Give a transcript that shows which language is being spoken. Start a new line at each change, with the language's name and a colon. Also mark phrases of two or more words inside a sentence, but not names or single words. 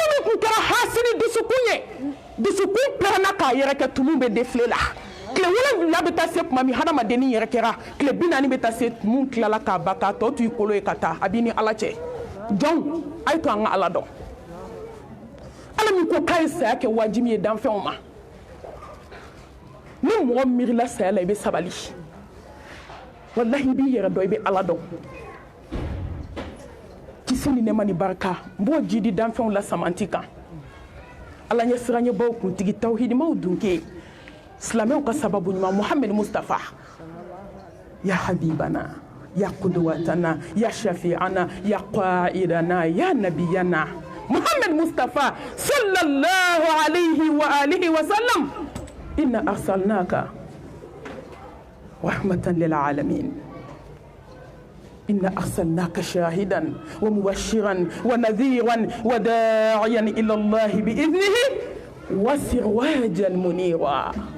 Bambara: min tun kɛra hasini dusukun ye dusukun pɛrɛnna k'a yɛrɛ kɛ tumu bɛ défilé la tile 7 bɛ taa se tuma min hadamaden yɛrɛ kɛra tile 40 bɛ taa se tumu tilala k'a ban k'a tɔ to i kolo ye ka taa a b'i ni ala cɛ jɔnw a ye to an ka ala dɔn ala min ko k'a ye saya kɛ wajibi ye danfɛnw ma ni mɔgɔ miirila saya la i bɛ sabali wallahi i b'i yɛrɛ dɔn i bɛ ala dɔn kisi ni nɛɛma ni barika n b'o jidi danfɛnw la samanti kan ala ɲɛ siranɲɛbaw kuntigi tawhidimaw dunke silamɛw ka sababu ɲuman Mohamed Mustafa
Arabic: يا حبيبنا يا قدوتنا يا شفيعنا يا قائدنا يا نبينا محمد مصطفى صلى الله عليه وآله وسلم إنا أرسلناك رحمة للعالمين إنا أرسلناك شاهدا ومبشرا ونذيرا وداعيا إلى الله بإذنه وسراجا منيرا.